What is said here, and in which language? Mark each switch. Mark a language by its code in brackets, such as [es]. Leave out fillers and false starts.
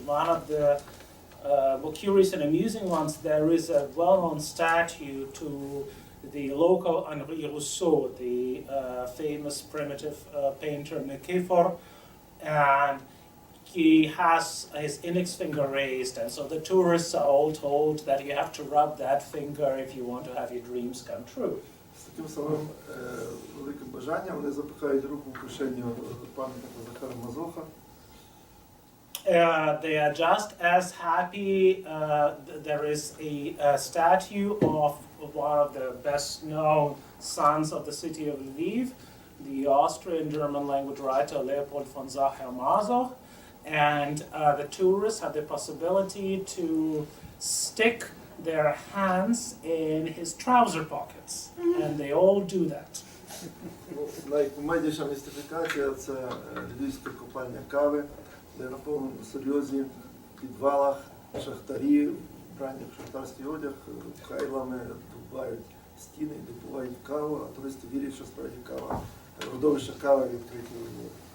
[en] One of the more curious and amusing ones, there is a well-known statue to the local Henri Rousseau, the famous primitive painter Nicephore, and he has his index finger raised, and so the tourists are all told that you have to rub that finger if you want to have your dreams come true. [uk] З таким самим великим бажанням вони запихають руку в кишеню пам'ятника Захара Мазоха. [en] They are just as happy. There is a statue of one of the best-known sons of the city of Lviv, the Austrian-German language writer Leopold von Sacher-Masoch, and the tourists have the possibility to stick their hands in his trouser pockets, and they all do that. [uk] Найкомедніша містифікація – це львівська копальня кави, де на повному серйозі в підвалах шахтарі, вбрані в шахтарський одяг, кайлами дубають стіни і допивають каву, а туристи вірять, що справді кава, родовище кави відкриті у Львові.